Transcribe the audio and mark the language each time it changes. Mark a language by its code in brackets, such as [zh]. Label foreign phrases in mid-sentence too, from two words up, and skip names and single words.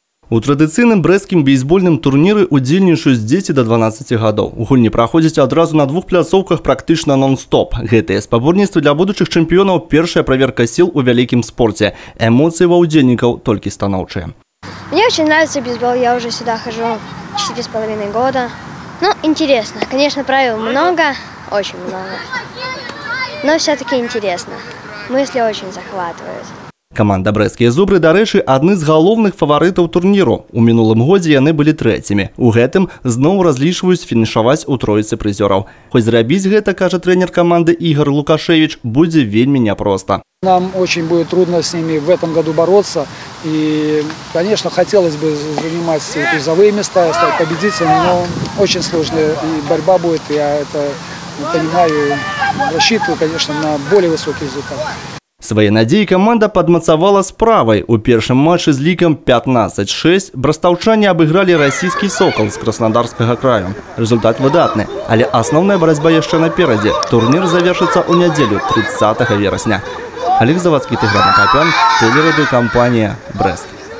[be] У традыцыйным брэсцкім бейсбольным турніры удзельнічаюць дзеці до 12 гадоў. Гульні праходзяць адразу на двух пляцоўках практычна нон-стоп. Гэтыя спаборніцтвы для будучых чэмпіёнаў першая праверка сил у вялікім спорце. Эмоцыі ва ўдзельнікаў толькі станоўчыя. [ru] Мне очень нравится бейсбол, я уже сюда хожу 4,5 года. Ну, интересно. Конечно, правил много, очень много. Но все-таки интересно. Мысли очень захватывают. [be] Каманда «Брэсцкія зубры», дарэчы, адны з галоўных фаварытаў турніру. У мінулым годзе яны былі трэцімі. У гэтым зноў разлічваюць фінішаваць у троіцы прызёраў. Хоць зрабіць гэта, кажа трэнер каманды Игорь Лукашевич, будзе вельмі няпроста. [ru] Нам очень будет трудно с ними в этом году бороться. И, конечно, хотелось бы занимать призовые места, стать победителем, но очень сложная борьба будет. Я это понимаю и рассчитываю, конечно, на более высокий результат. [be] Свае надзеі каманда падмацавала справай. У першым матчы з лікам 15-6 брастаўчане абыгралі расійскі «Сокол» з Краснодарскага краю. Результат выдатны, але асноўная барацьба яшчэ наперадзе. Турнір завершыцца ў нядзелю 30 верасня. Олег Завадскі, Тыгран Акопян, телерадиокомпания «Брест».